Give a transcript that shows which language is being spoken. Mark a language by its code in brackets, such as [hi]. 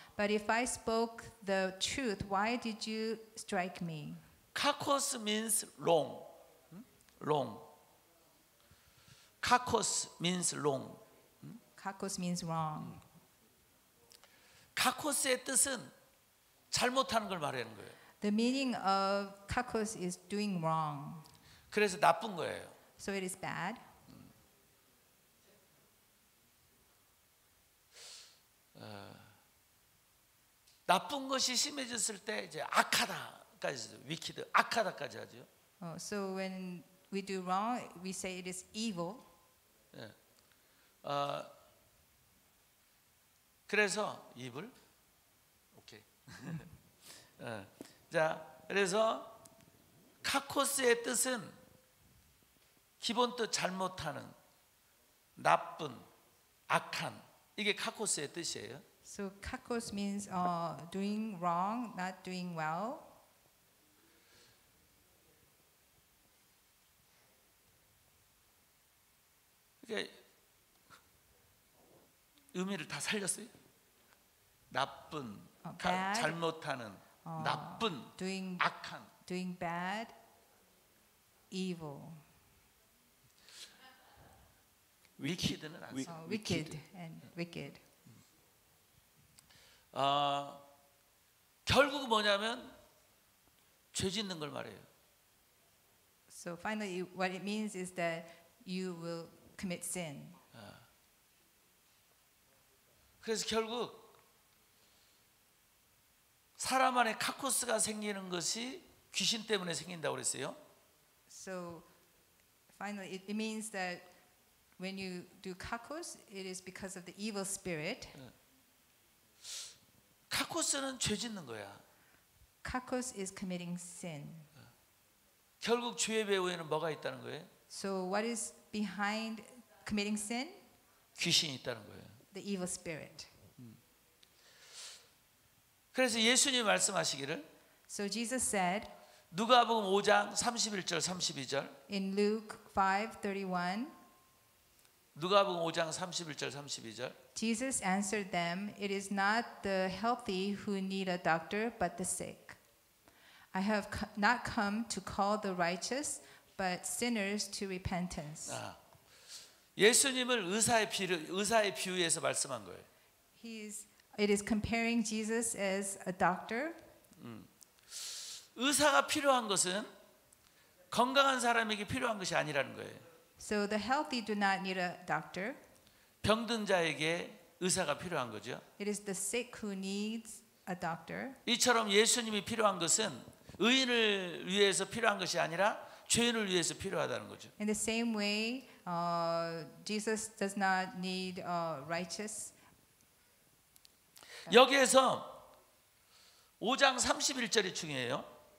[en] But if I spoke the truth, why did you strike me? 카코스 means long. 카코스 means wrong. Kakos means wrong. [ko] 카코스의 뜻은 잘못하는 걸 말하는 거예요. [en] The meaning of kakos is doing wrong. [ko] 그래서 나쁜 거예요. [en] So it is bad. [ko] 나쁜 것이 심해졌을 때 이제 악하다까지 위키드 악하다까지 하죠. [en] So when we do wrong, we say it is evil. [ko] 그래서 입을 오케이. 자, 그래서 카코스의 뜻은 기본 뜻 잘못하는, 나쁜, 악한 이게 카코스의 뜻이에요. [en] So kakos means doing wrong, not doing well. [ko] 이게 의미를 다 살렸어요. 나쁜, [en] bad. [ko] 잘못하는, 나쁜, [en] Doing [ko] 악한. [en] bad, evil. [ko] 위키드는 안 써. [en] Wicked and wicked. [ko] 결국 뭐냐면 죄 짓는 걸 말해요. [en] So finally, what it means is that you will commit sin. [ko] 그래서 결국 사람 안에 카코스가 생기는 것이 귀신 때문에 생긴다고 그랬어요. [en] So finally, it means that when you do kakos, it is because of the evil spirit. [ko] 카코스는 죄 짓는 거야. [en] Kakos is committing sin. [ko] 결국 죄의 배후에는 뭐가 있다는 거예요? [en] So what is behind committing sin? [ko] 귀신이 있다는 거예요. [en] The evil spirit. [ko] 그래서 예수님이 말씀하시기를 [en] So Jesus said [ko] 누가복음 5장 31절 32절 [en] in Luke 5:31, [ko] 누가복음 5장 31절 32절 [en] Jesus answered them, "It is not the healthy who need a doctor, but the sick. I have not come to call the righteous, but sinners to repentance." [ko] 예수님을 의사의 비유에서 말씀한 거예요. [en] It is comparing Jesus as a doctor. [ko] 의사가 필요한 것은 건강한 사람에게 필요한 것이 아니라는 거예요. [en] So the healthy do not need a doctor. [ko] 병든 자에게 의사가 필요한 거죠. [en] It is the sick who needs a doctor. [ko] 이처럼 예수님이 필요한 것은 의인을 위해서 필요한 것이 아니라 죄인을 위해서 필요하다는 거죠. [en] In the same way, Jesus does not need righteous. [ko] 여기에서 5장 31절이 중요해요.